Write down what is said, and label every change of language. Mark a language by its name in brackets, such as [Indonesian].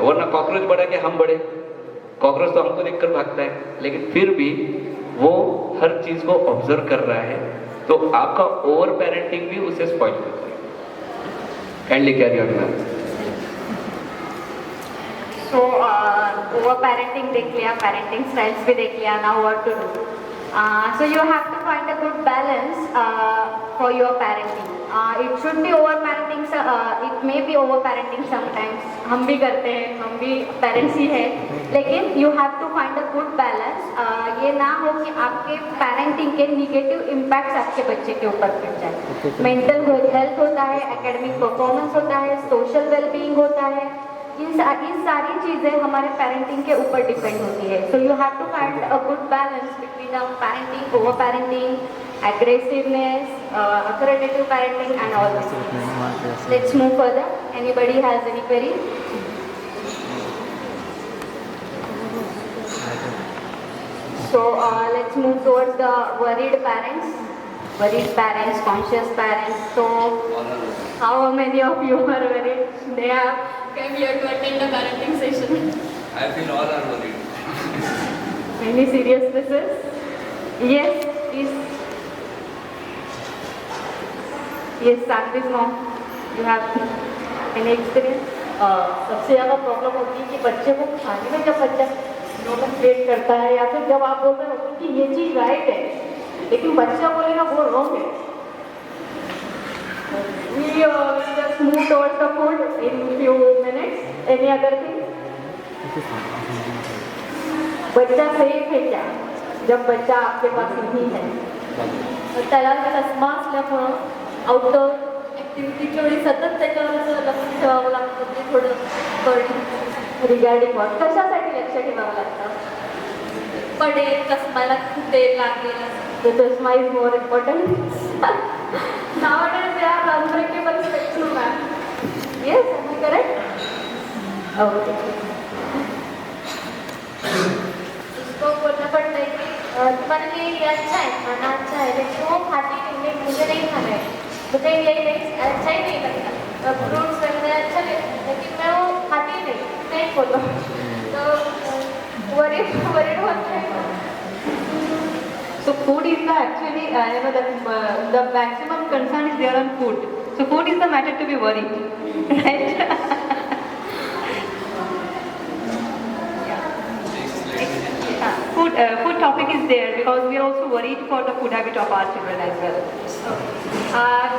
[Hindi] वरना कॉकरोच बड़ा कि हम बड़े, कॉकरोच तो हमको देखकर भागता है, लेकिन फिर भी वो हर चीज को ऑब्जर्व कर रहा है। तो आपका ओवर पेरेंटिंग भी उसे स्पॉइल करता है। [English] Kindly carry on ma'am. So over parenting [Hindi] देख लिया, [English] Parenting styles भी देख लिया, now what to do. So you have to find a good balance for your parenting. It should be over parenting, it may be over parenting sometimes. [Hindi] हम भी करते हैं, हम भी पेरेंट्स ही हैं, लेकिन [English] you have to find a good balance. [Hindi] ये ना हो कि आपके पेरेंटिंग के निगेटिव इम्पैक्ट्स आपके बच्चे के ऊपर पड़ जाए। मेंटल हेल्थ होता है, एकेडमिक परफॉर्मेंस होता है, सोशल वेलबींग होता है, इन सारी चीज़ें हमारे पेरेंटिंग के ऊपर डिपेंड होती है। [English] So you have to find a good balance between parenting, over parenting, aggressiveness, authoritative parenting and all these things. Let's move further. Anybody has any query? So let's move towards the worried parents. Worried parents, conscious parents. So how many of you are worried? They have came here to attend the parenting session. I feel all are worried. Any seriousnesses? Yes, please. Yes, Sanvi's mom, you have any experience? [Hindi] सबसे ज़्यादा problem होती है कि बच्चे को खाने में जब बच्चा नोटिस वेट करता है, या फिर जब आप बोल रहे हो कि ये चीज़ राइट है लेकिन बच्चा बोलेगा वो रॉन्ग है। [English] We just move towards the food in few minutes. Any other thing? [Hindi] बच्चा सेफ है क्या जब बच्चा आपके पास नहीं है? [Marathi] त्याला चष्मा असल्यामुळं आउटडोर ॲक्टिव्हिटीच्या वेळी सतत त्याच्यावर असं लक्ष ठेवावं लागतं, ते थोडं बर्डन [English] Regarding what? [Marathi] कशासाठी लक्ष ठेवावं लागतं? पडेल, चष्माला फुटेल, लागेल, [English] The chashma is more important. nowadays they are unbreakable spectrum, ma'am. Yes, am I correct? Okay. [Hindi] उसको बोलना पड़ता है कि तुम्हारा तुम्हारे लिए ये अच्छा है, खाना अच्छा है, लेकिन वो खाती नहीं, नहीं मुझे नहीं खाना है, मुझे यही नहीं अच्छा ही नहीं लगता, फ्रूट्स वगैरह अच्छा लगता है, लेकिन मैं वो खाती नहीं बोलो, तो वरीड होता है। [English] So food is the actually, the maximum concern is there on food. So food is the matter to be worried, right? Food topic is there because we are also worried for the food habit of our children as well.